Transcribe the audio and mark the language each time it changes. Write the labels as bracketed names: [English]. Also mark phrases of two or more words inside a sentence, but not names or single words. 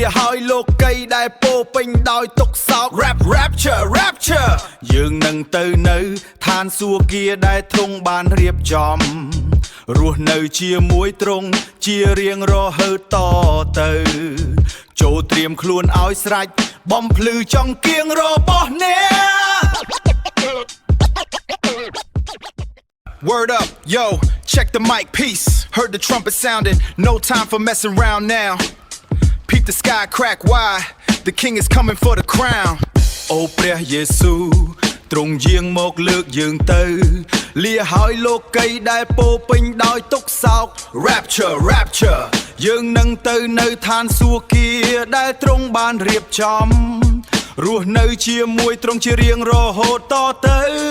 [Khmer] ហើយលោកីដែលពោពេញដោយទុក្ខសោក [English] Rapture Rapture [Khmer] យើងនឹងទៅនៅឋានសួគ៌ដែលទ្រង់បានរៀបចំរស់នៅជាមួយទ្រង់ជារៀងរហូតតទៅចូលត្រៀមខ្លួនឲ្យស្រេចបំភ្លឺចង្គៀងរបស់អ្នក [English] Word up, yo, check the mic, peace. Heard the trumpet sounding, no time for messing around now. Peep the sky crack wide, the king is coming for the crown. [Khmer] Oh ព្រះយេស៊ូវទ្រង់យាងមកលើកយើងទៅលាហើយលោកីដែលពោពេញដោយទុក្ខសោក [English] Rapture Rapture [Khmer] យើងនឹងទៅនៅឋានសួគ៌ដែលទ្រង់បានរៀបចំរស់នៅជាមួយទ្រង់ជារៀងរហូតតទៅ